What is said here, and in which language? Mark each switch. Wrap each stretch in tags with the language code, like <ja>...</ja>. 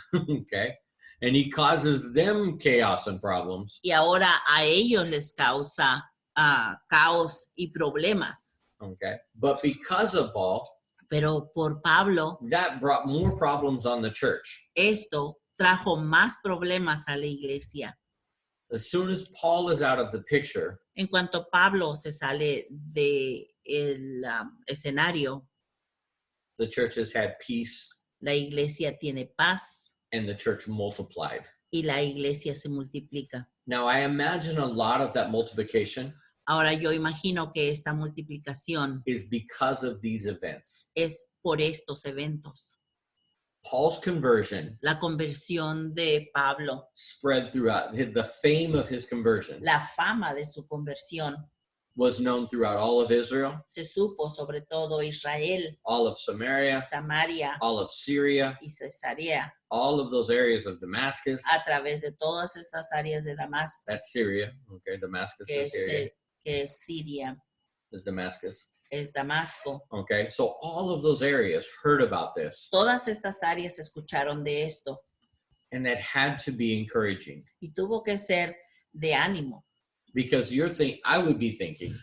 <en>Okay. And he causes them chaos and problems.</en> <es>Y ahora a ellos les causa caos y problemas.</es> <en>Okay. But because of Paul,</en> <es>Pero por Pablo,</es> <en>that brought more problems on the church.</en> <es>esto trajo más problemas a la iglesia.</es> <en>As soon as Paul is out of the picture,</en> <es>En cuanto Pablo se sale del escenario,</es> <en>the church has had peace</en> <es>la iglesia tiene paz</es> <en>and the church multiplied.</en> <es>y la iglesia se multiplica.</es> <en>Now, I imagine a lot of that multiplication</en> <es>Ahora yo imagino que esta multiplicación</es> <en>is because of these events.</en> <es>es por estos eventos.</es> <en>Paul's conversion</en> <es>La conversión de Pablo,</es> <en>spread throughout, the fame of his conversion</en> <es>la fama de su conversión</es> <en>was known throughout all of Israel,</en> <es>se supo sobre todo Israel,</es> <en>all of Samaria,</en> <es>Samaria</es> <en>all of Syria,</en> <es>y Cesarea,</es> <en>all of those areas of Damascus.</en> <es>a través de todas esas áreas de Damasco,</es> <en>That's Syria. Okay, Damascus</en> <es>que</es> <en>is Syria.</en> <es>es Siria,</es> <en>Is Damascus.</en> <es>es Damasco.</es> <en>Okay, so all of those areas heard about this,</en> <es>Todas estas áreas escucharon de esto</es> <en>and that had to be encouraging</en> <es>y tuvo que ser de ánimo.</es> <en>because I would be thinking,</en>